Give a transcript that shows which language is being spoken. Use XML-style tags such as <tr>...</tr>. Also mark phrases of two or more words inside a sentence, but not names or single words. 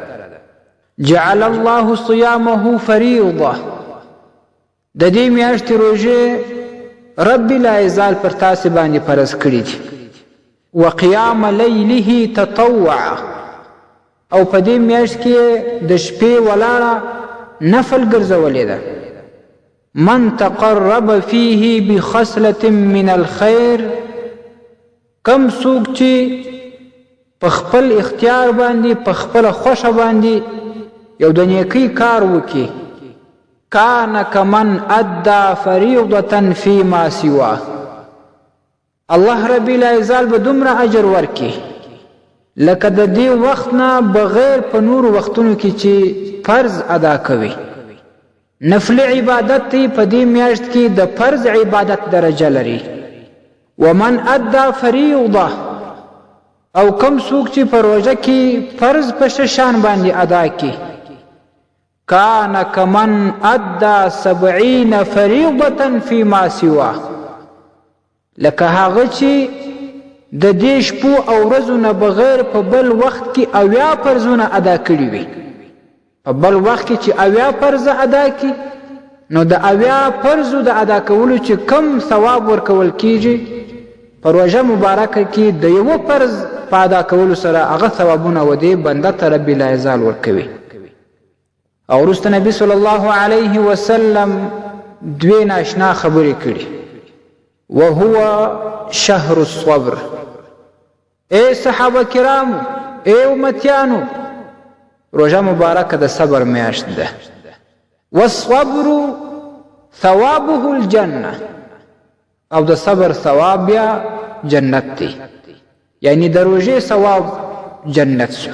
<ar>جعل الله صيامه فریضه،</ar> <ps>د دې میاشتې روژې رب العزال پر تاسې باندې فرض کړي دي.</ps> <ar>وقیام لیله تطوعا،</ar> <ps>او په دې میاشت کې د شپې ولاړه نفل ګرځولې ده.</ps> <ar>من تقرب فيه بخصلة من الخير،</ar> <ps>کم څوک چې په خپل اختیار باندې په خپله خوښه باندې یو د نیکۍ کار وکړي،</ps> <ar>کان کمن ادى فریضة فيما سواه،</ar> <ps>الله رب العزال به دومره اجر ورکړي لکه د دې وخت نه بغیر په نورو وختونو کې چې فرض ادا کوي. نفل عبادت په دې میاشت کې د فرض عبادت درجه لري.</ps> <ar>ومن ادى فریضه،</ar> <ps>او کم څوک چې په روژه کې فرض په شان باندې ادا کړي،</ps> <ar>کان کمن ادى 70 فریضة فيما سواه،</ar> <ps>لکه هغه چې د دې شپو او ورځو نه بغیر په بل وخت کې 80 فرضونه ادا کړي وي. په بل وخت کې چې 80 فرض ادا کړي نو د 80 فرضو د ادا کولو چې کم ثواب ورکول کیږي، په روژه مبارکه کې د یو فرض په ادا کولو سره هغه ثوابونه و دې بنده ته رب العزال ورکوي. او وروسته نبی</ps> <ar>صلی الله علیه وسلم</ar> <ps>دوی ناشنا خبرې کړي:</ps> <ar>وهو شهر الصبر.</ar> <ps>ای صحابه کرامو، ای امتیانو، روژه مبارکه د صبر میاشت ده.</ps> <ar>والصبر ثوابه الجنه،</ar> <ps>او د صبر ثواب بیا جنت دی. یعنی د روژې ثواب جنت شو.</ps>